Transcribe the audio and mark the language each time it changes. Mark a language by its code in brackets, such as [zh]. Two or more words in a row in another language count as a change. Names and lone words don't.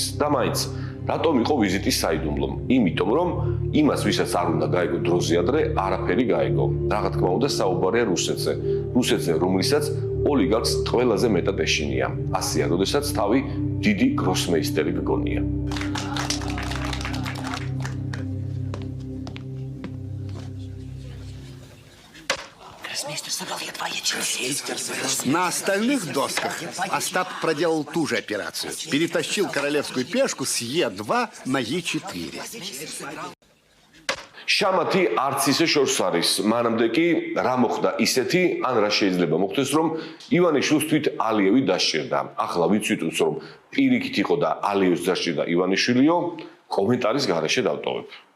[ka] და მაინც რატომ იყო ვიზიტის საიდუმლო? იმიტომ რომ იმას ვისაც არ უნდა გაიგო დროზე ადრე, არაფერი გაიგო. რა თქმა უნდა საუბარია რუსეთზე, რომლითაც ოლიგარქს ყველაზე მეტად ეშინია. ასეა, როდესაც თავი დიდი გროსმეისტერი გგონია. [ru] На остальных досках Остап проделал ту же операцию. Перетащил королевскую пешку с Е2 на Е4. [ka] შამათი არც ისე შორს არის. მანამდე კი რა მოხდა ისეთი, ან რა შეიძლება მოხდეს, რომ ივანიშვილს თვით ალიევი დასჭირდა. ახლა ვიცით, რომ პირიქით იყო და ალიევს დასჭირდა ივანიშვილიო, კომენტარის გარეშე დავტოვებ.